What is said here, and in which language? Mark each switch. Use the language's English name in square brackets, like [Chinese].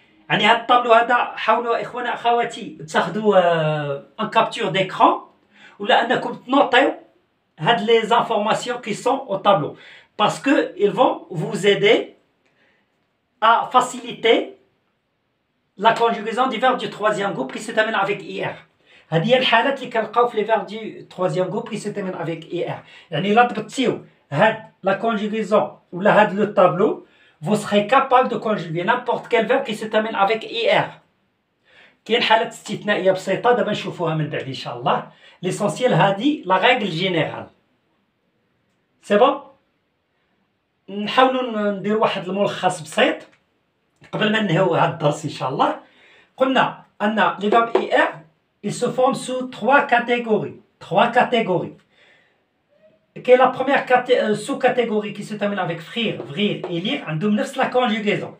[Arabic] يعني هذا الطابلو هذا حاولوا إخوانا أخواتي تاخذوا ان كابتور [French] d'écran [Arabic] ولا أنكم تنوطيو هاد [French] les informations qui sont au tableau parce que ils vont vous aider à faciliter la conjugaison du verbe du troisième groupe qui se termine avec IR. [Arabic] هذه هي الحالات اللي كنلقاو في [French] les verbes du troisième groupe qui se termine avec IR. [Arabic] يعني إلا ضبطتيو هاد [French] la conjugaison [Arabic] ولا هاد [French] le tableau vous serez capable de conjuguer n'importe quel verbe qui se termine avec IR. [Arabic] كاين حالات استثنائية بسيطة دابا نشوفوها من بعد إن شاء الله. [French] L'essentiel [Arabic] هادي [French] la règle générale. C'est bon؟ [Arabic] نحاولوا ندير واحد الملخص بسيط قبل ما ننهيو هاد الدرس إن شاء الله. قلنا أن [French] les verbes IR ils se forment sous trois catégories. Trois catégories. Quelle est la première sous-catégorie qui se termine avec frire, vrir et lire [Arabic] عندهم نفس [French] la conjugaison.